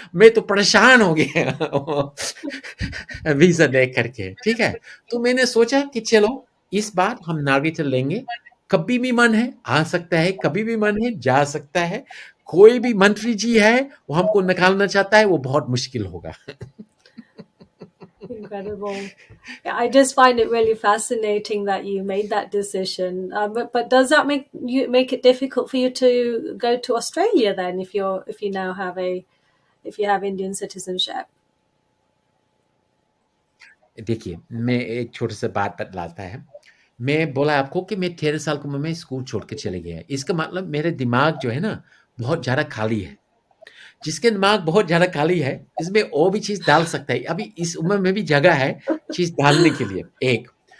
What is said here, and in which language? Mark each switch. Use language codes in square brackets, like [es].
[hi] मैं तो परेशान हो गया वीजा देख करके, ठीक है। तो मैंने सोचा कि चलो इस बार हम नागरिकता लेंगे, कभी भी मन है आ सकता है, कभी भी मन है जा सकता है। कोई भी मंत्री जी है वो हमको निकालना चाहता है, वो बहुत मुश्किल होगा। [en] Incredible. Yeah, I just find it really fascinating that you made that decision. But does that make it difficult for you to go to Australia then, if you now have a if you have Indian citizenship? [hi] देखिए, मैं एक छोटा सा बात बतलाता है। मैं बोला आपको कि मैं 13 साल की उम्र में स्कूल छोड़ के चले गया। इसका मतलब मेरे दिमाग जो है ना, बहुत ज़्यादा खाली है। जिसके दिमाग बहुत ज़्यादा खाली है, इसमें और भी चीज़ डाल सकता है। अभी इस उम्र में भी जगह है चीज़ डालने के लिए, एक।